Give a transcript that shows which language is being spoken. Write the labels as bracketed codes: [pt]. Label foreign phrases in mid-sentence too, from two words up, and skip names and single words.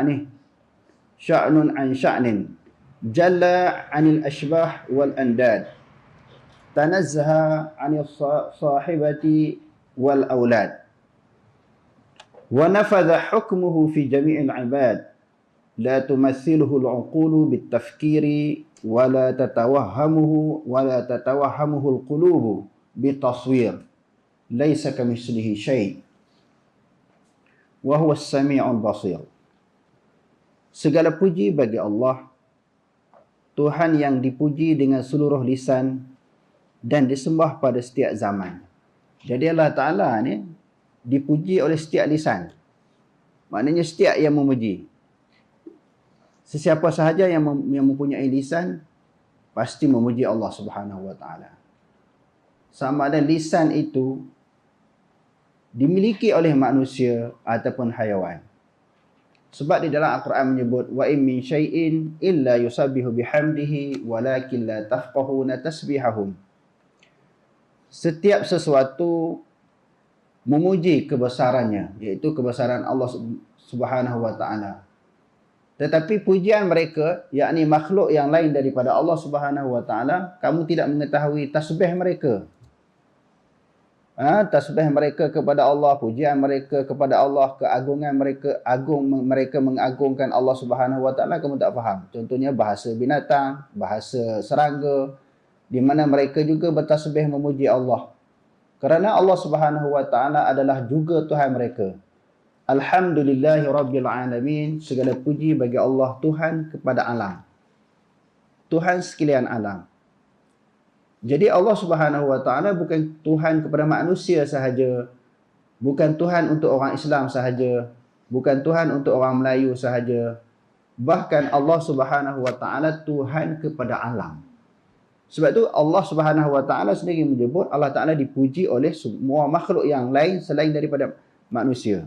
[ar] شأنٍ جلّ عن الأشباه والأنداد تنزّه عن الصاحبة والأولاد ونفذ حكمه في جميع العباد لا تماثله العقول بالتفكير ولا تتوهمه القلوب بالتصوير ليس كمثله شيء وهو السميع البصير. [ms] Segala puji bagi Allah, Tuhan yang dipuji dengan seluruh lisan dan disembah pada setiap zaman. Jadi Allah Ta'ala ni dipuji oleh setiap lisan. Maknanya setiap yang memuji. Sesiapa sahaja yang mempunyai lisan pasti memuji Allah [ar] سبحانه وتعالى. [ms] Sama ada lisan itu dimiliki oleh manusia ataupun haiwan. Sebab di dalam Al-Quran menyebut [ar] وإن من شيء إلا يسبح بحمده ولكن لا تفقهون تسبيحهم. [ms] Setiap sesuatu memuji kebesarannya, iaitu kebesaran Allah [ar] سبحانه وتعالى. [ms] Tetapi pujian mereka, yakni makhluk yang lain daripada Allah [ar] سبحانه وتعالى, [ms] kamu tidak mengetahui tasbih mereka. Tasbih mereka kepada Allah, pujian mereka kepada Allah, keagungan mereka, mereka mengagungkan Allah [ar] سبحانه وتعالى, [ms] kamu tak faham. Contohnya bahasa binatang, bahasa serangga, di mana mereka juga bertasbih memuji Allah. Kerana Allah [ar] سبحانه وتعالى [ms] adalah juga Tuhan mereka. [ar] الحمد لله رب العالمين. [ms] Segala puji bagi Allah, Tuhan kepada alam. Tuhan sekalian alam. Jadi Allah [ar] سبحانه وتعالى [ms] bukan Tuhan kepada manusia sahaja, bukan Tuhan untuk orang Islam sahaja, bukan Tuhan untuk orang Melayu sahaja. Bahkan Allah [ar] سبحانه وتعالى [ms] Tuhan kepada alam. Sebab tu Allah [ar] سبحانه وتعالى [ms] sendiri menyebut Allah Taala dipuji oleh semua makhluk yang lain selain daripada manusia.